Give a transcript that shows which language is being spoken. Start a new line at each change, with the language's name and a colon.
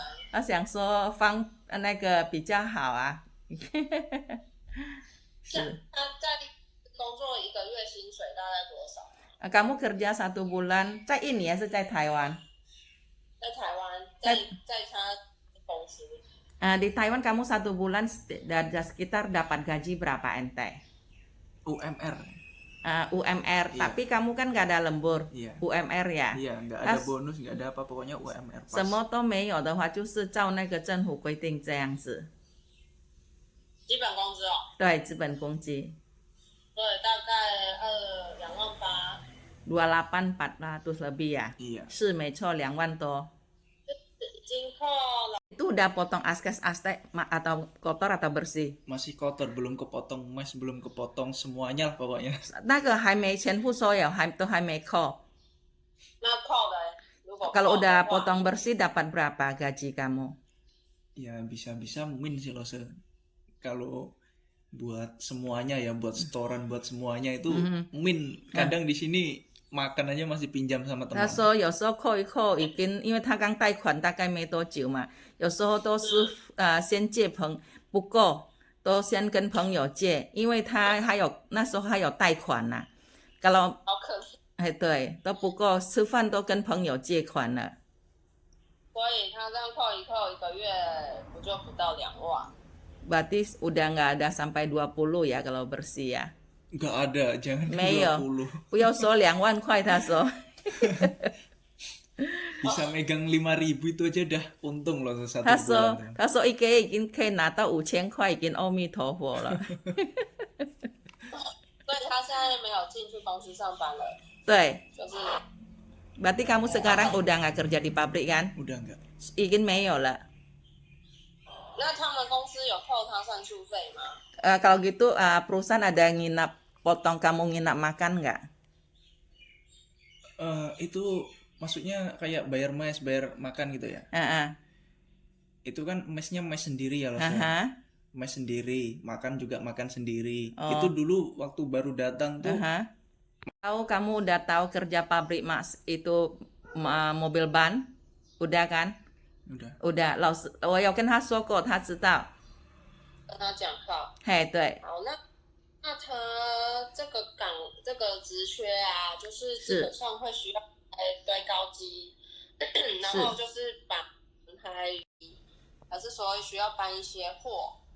Chinese: 他想说那个比较好啊。是。他在工作1个月薪水大概多少？
Indonesian: Kamu kerja 1 bulan
Chinese: 在印尼还是在台湾？在台湾，在他公司。
Indonesian: Di Taiwan kamu 1 bulan sekitar dapat gaji berapa ente? UMR. UMR, iya. Tapi kamu kan nggak ada lembur. Iya.
Chinese: UMR 呀。
Indonesian: Iya, nggak ada bonus, nggak ada apa, pokoknya UMR pas.
Chinese: 什么都没有的话，就是照那个政府规定这样子。基本工资哦。对，基本工资。对，大概28000。
Indonesian: 2800-400 lebih ya? Iya.
Chinese: 是没错，2万多。已经扣了。
Indonesian: Itu udah potong askes-aste atau kotor atau bersih? Masih kotor, belum kepotong mes, belum kepotong semuanya lah pokoknya.
Chinese: 那个还没全部收有，都还没扣。那扣的，如果
Indonesian: Kalau udah potong bersih dapat berapa gaji kamu? Ya bisa-bisa mungkin sih loh, kalau buat semuanya ya, buat setoran, buat semuanya itu min kadang di sini makan aja masih pinjam sama teman.
Chinese: 他说有时候扣一扣已经，因为他刚贷款大概没多久嘛，有时候都是先借不够，都先跟朋友借，因为他那时候还有贷款呐。
Indonesian: kalau
Chinese: 好可怜。对，都不够，吃饭都跟朋友借款了。所以他这样扣一扣1个月不就不到2万？
Indonesian: Berarti udah nggak ada sampai 20 ya kalau bersih ya? Nggak ada, jangan
Chinese: 没有，
Indonesian: 20.
Chinese: 不要说2万块，他说。
Indonesian: bisa megang 5.000 itu aja dah untung loh 1
Chinese: 他
Indonesian: bulan
Chinese: 说
Indonesian: tuh.
Chinese: 他说一个月已经可以拿到5000块，已经阿弥陀佛了。所以他现在没有进去公司上班了，对，就是
Indonesian: berarti kamu sekarang udah nggak kerja di pabrik kan? Udah enggak?
Chinese: 已经没有了。那他们公司有扣他算数费吗？
Indonesian: Kalau gitu perusahaan ada nginap potong kamu nginap makan nggak? Itu maksudnya kayak bayar mes, bayar makan gitu ya? Heeh. Itu kan mesnya mes sendiri ya loh, Sir. Aha, Mes sendiri, makan juga makan sendiri. Oh. Itu dulu waktu baru datang tuh, aha. Tahu kamu udah tahu kerja pabrik mas itu mobil ban? Udah kan? udah. udah，
Chinese: 老师我有跟他说过，他知道。跟他讲话。嘿，对，好，那他这个职缺啊，就是基本上会需要堆高机，然后就是把还是说需要搬一些货。